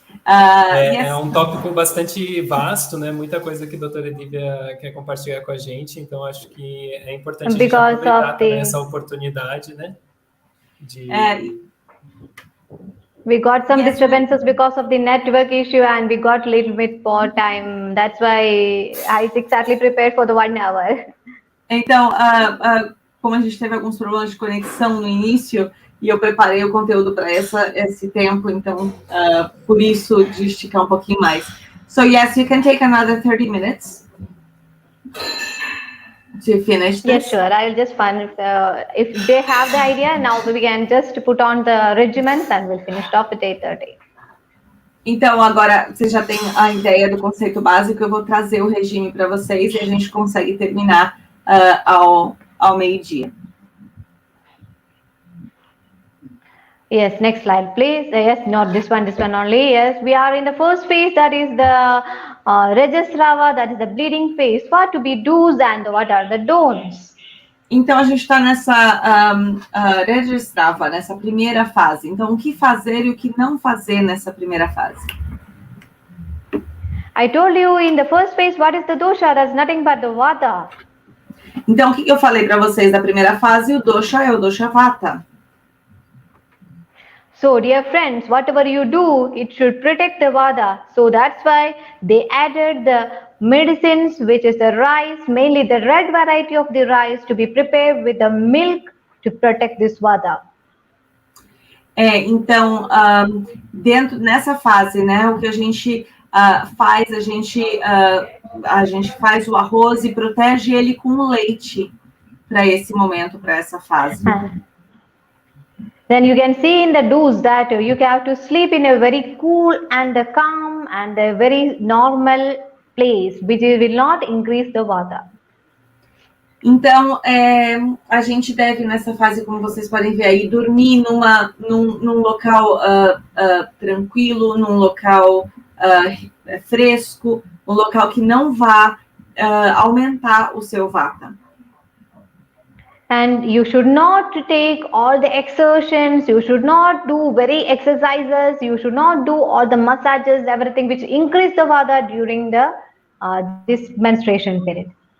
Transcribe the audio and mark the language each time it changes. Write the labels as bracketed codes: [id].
[pt] É um tópico bastante vasto, né? Muita coisa que a doutora Divya quer compartilhar com a gente, então acho que é importante a gente aproveitar também essa oportunidade, né? [en] We got some disturbances because of the network issue and we got a little bit more time. That's why I exactly prepared for the 1 hour. [pt] Então, como a gente teve alguns problemas de conexão no início, e eu preparei o conteúdo para esse tempo, então, por isso, de esticar um pouquinho mais. [en] So, yes, you can take another 30 minutes to finish this. Yes, sure. I'll just find if they have the idea, now we can just put on the regimens and we'll finish off at 8:30. [pt] Então, agora, vocês já têm a ideia do conceito básico, eu vou trazer o regime para vocês e a gente consegue terminar ao meio-dia. [en] Yes, next slide, please. Yes, not this one only. Yes, we are in the first phase, that is the Rajasrava, that is the bleeding phase. What to be do's and what are the don'ts? [pt] Então, a gente está nessa registrava, nessa primeira fase. Então, o que fazer e o que não fazer nessa primeira fase? [en] I told you in the first phase, what is the dosha? That's nothing but the vata. [pt] Então, o que eu falei para vocês da primeira fase? O dosha é o dosha vata. [en] So, dear friends, whatever you do, it should protect the vata. So that's why they added the medicines, which is the rice, mainly the red variety of the rice, to be prepared with the milk to protect this vata. [pt] Então, dentro nessa fase, né, o que a gente faz, a gente faz o arroz e protege ele com leite para esse momento, para essa fase. [en] Then you can see in the do's that you have to sleep in a very cool and calm and a very normal place, which will not increase the vata. [pt] Então, a gente deve, nessa fase, como vocês podem ver aí, dormir num local tranquilo, num local fresco, um local que não vá aumentar o seu vata. [en] And you should not take all the exertions, you should not do very exercises, you should not do all the massages, everything which increase the vata during the this menstruation period.